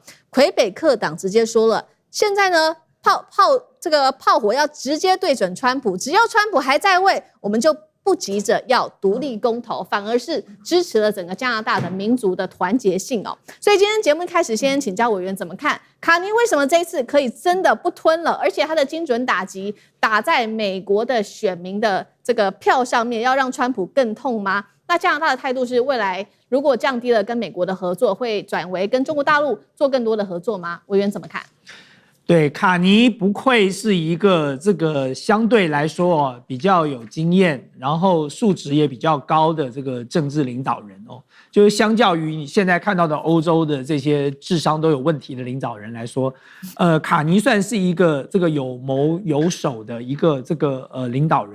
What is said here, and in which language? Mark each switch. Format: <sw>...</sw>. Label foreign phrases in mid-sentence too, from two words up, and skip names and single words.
<zh>魁北克黨直接說了，現在呢這個炮火要直接對準川普，只要川普還在位，我們就不急着要獨立公投，反而是支持了整個加拿大的民族的團結性所以今天節目一開始，先請教委員怎麼看卡尼為什麼這一次可以真的不吞了，而且他的精準打擊打在美國的選民的這個票上面，要讓川普更痛嗎？那加拿大的態度是未來如果降低了跟美國的合作，會轉為跟中國大陸做更多的合作嗎？委員怎麼看？對，卡尼不愧是一個這個相對來說比較有經驗，然後素質也比較高的這個政治領導人就是相較於你現在看到的歐洲的這些智商都有問題的領導人來說，卡尼算是一個這個有謀有守的一個這個領導人。</zh>